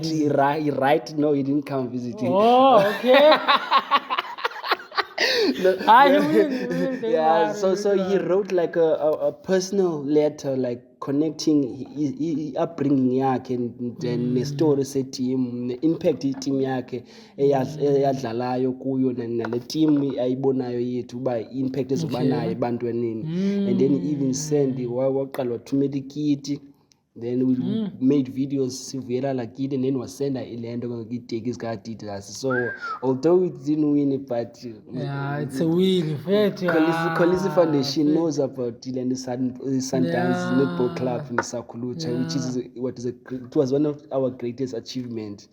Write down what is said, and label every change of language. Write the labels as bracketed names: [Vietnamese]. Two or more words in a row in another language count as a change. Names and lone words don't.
[English] No, he didn't come visit. Oh, okay. So he wrote like a personal letter, like connecting his upbringing yakhe and then the story set team, the impact team [Xhosa] yakhe eyadlalayo kuyo nale [English] team [Xhosa] ayibonayo yethu ba [English] impact [Xhosa] ezobanayo ebantwaneni. [English] And then he even send [Xhosa] waqala wathumela ikiti. [English] Then we made videos like it, and then was send a take his Adidas. So although we didn't win it, but it's a win. Kolisi Foundation knows about it, and the Sundowns Netball Club in Sakhulutsha, it was one of our greatest achievements.